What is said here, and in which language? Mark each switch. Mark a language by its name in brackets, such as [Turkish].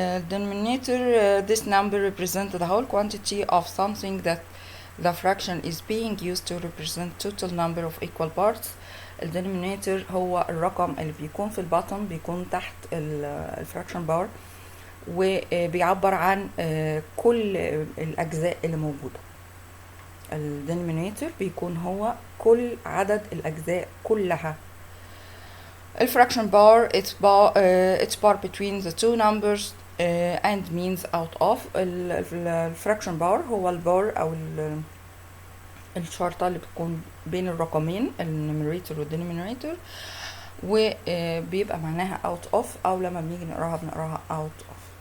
[English] denominator this number represents the whole quantity of something that the fraction is being used to represent total number of equal parts. [Arabic] denominator هو الرقم اللي بيكون في الباطن، بيكون تحت الفراكشن بار، وبيعبر عن كل الأجزاء اللي موجودة. الدينومينيتور بيكون هو كل عدد الأجزاء كلها. الفراكشن بار [English] it's bar between the two numbers and means out of. [Arabic] الفراكشن بار هو البار أو الشرطة اللي بتكون بين الرقمين النيميريتور والدينومينيتور، وبيبقى معناها out of، أو لما بنيجي بنقراها out of.